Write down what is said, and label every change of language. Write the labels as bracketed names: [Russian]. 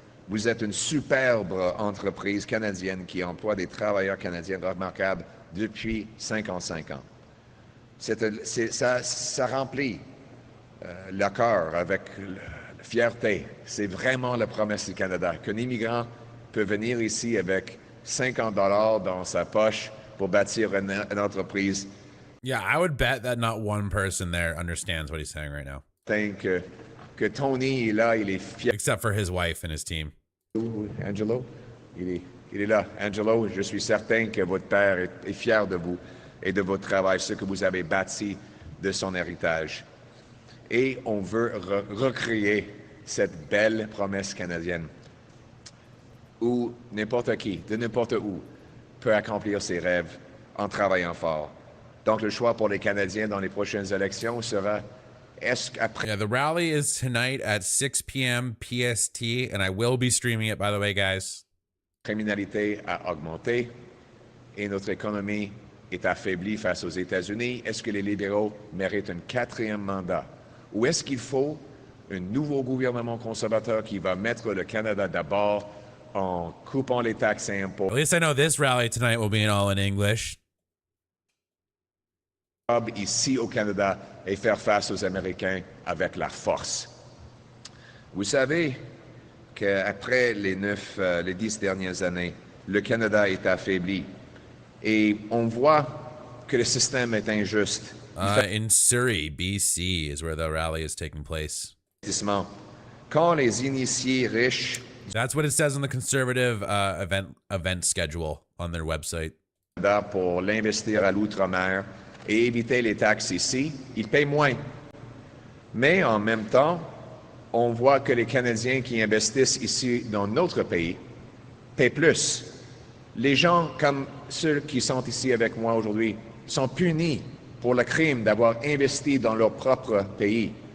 [French] Vous êtes une superbe entreprise canadienne qui emploie des travailleurs canadiens remarquables depuis 55 ans. Ça remplit le cœur avec la fierté. C'est vraiment la promesse du Canada, qu'un immigrant peut venir ici avec 50 $ dans sa poche pour bâtir une entreprise. [English] Yeah, I would bet that not one person there understands what he's saying right now. [French] Que Tony est là, il est fier. [English] Except for his wife and his team. [French] Angelo, il est là. Angelo, je suis certain que votre père est fier de vous et de votre travail, ce que vous avez bâti de son héritage. Et on veut recréer cette belle promesse canadienne où n'importe qui, de n'importe où, peut accomplir ses rêves en travaillant fort. Donc, le choix pour les Canadiens dans les prochaines élections sera [English] Yeah, the rally is tonight at 6 p.m. PST, and I will be streaming it, by the way, guys. [French] La criminalité a augmenté et notre économie est affaiblie face aux États-Unis. Est-ce que les libéraux méritent un 4e mandat? Ou est-ce qu'il faut un nouveau gouvernement conservateur qui va mettre le Canada d'abord en coupant les taxes et impôts? [English] At least I know this rally tonight will be all in English. [French] Ici au Canada et faire face aux Américains avec la force. Vous savez qu'après les 10 dernières années, le Canada est affaibli et on voit que le système est injuste. [English] In Surrey, BC is where the rally is taking place. [French] Quand les initiés riches... [English] That's what it says on the conservative event schedule on their website. [French] Pour l'investir à l'outre-mer et éviter les taxes ici, ils payent moins. Mais en même temps, on voit que les Canadiens qui investissent ici dans notre pays paient plus. Les gens comme ceux qui sont ici avec moi aujourd'hui sont punis pour le crime d'avoir investi dans leur propre pays.